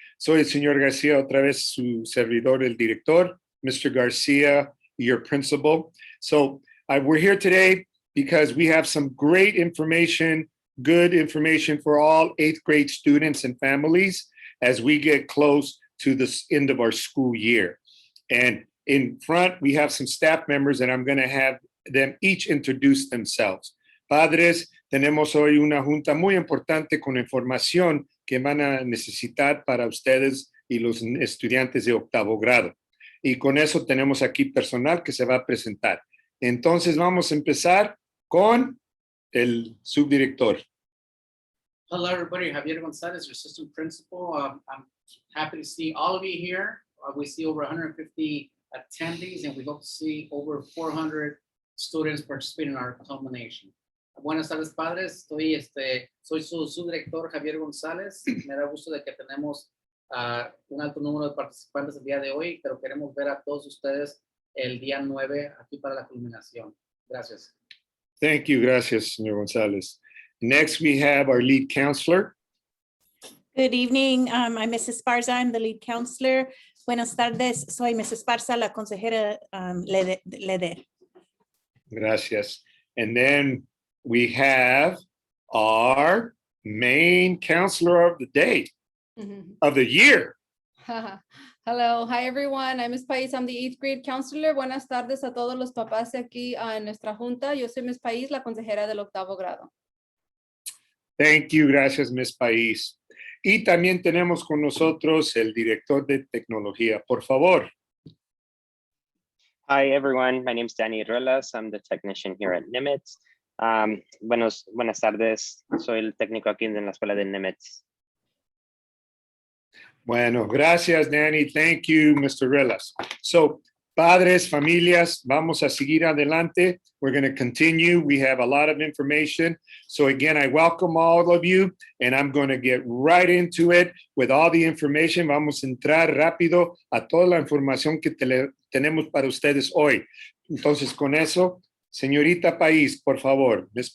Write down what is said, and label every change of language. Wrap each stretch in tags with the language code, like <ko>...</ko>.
<es>Soy el señor García, otra vez su servidor, el director, Mr.</es> <en>Garcia, your principal. So we're here today because we have some great information, good information for all 8th grade students and families as we get close to the end of our school year. And in front, we have some staff members, and I'm going to have them each introduce themselves.</en> <es>Padres, tenemos hoy una junta muy importante con información que van a necesitar para ustedes y los estudiantes de 8º grado. Y con eso tenemos aquí personal que se va a presentar. Entonces vamos a empezar con el subdirector.</es> <en>Hello, everybody. Javier Gonzalez, your assistant principal. I'm happy to see all of you here. We see over 150 attendees, and we hope to see over 400 students participating in our culmination.</en> <es>Buenas tardes, padres. Soy su subdirector Javier González. Me da gusto de que tenemos un alto número de participantes el día de hoy, pero queremos ver a todos ustedes el día 9 aquí para la culminación. Gracias.</es> <en>Thank you.</en> <es>Gracias, señor González.</es> <en>Next, we have our lead counselor. Good evening. I'm Mrs. Esparza. I'm the lead counselor.</en> <es>Buenas tardes. Soy</es> <en>Mrs.</en> <es>Esparza, la consejera Leder. Gracias.</es> <en>And then we have our main counselor of the day, of the year. Hello. Hi, everyone. I'm Ms. País. I'm the 8th grade counselor.</en> <es>Buenas tardes a todos los papás aquí en nuestra junta. Yo soy Ms. País, la consejera del 8º grado.</es> <en>Thank you.</en> <es>Gracias,</es> <en>Ms. País.</en> <es>Y también tenemos con nosotros el director de tecnología. Por favor.</es> <en>Hi, everyone. My name is Danny Ruelas. I'm the technician here at Nimitz.</en> <es>Buenas tardes. Soy el técnico aquí en la escuela de Nimitz. Bueno, gracias, Danny.</es> <en>Thank you,</en> <es>Mr. Ruelas. So, padres, familias, vamos a seguir adelante.</es> <en>We're going to continue. We have a lot of information. So again, I welcome all of you, and I'm going to get right into it with all the information.</en> <es>Vamos a entrar rápido a toda la información que tenemos para ustedes hoy. Entonces, con eso, señorita País, por favor, Ms.</es>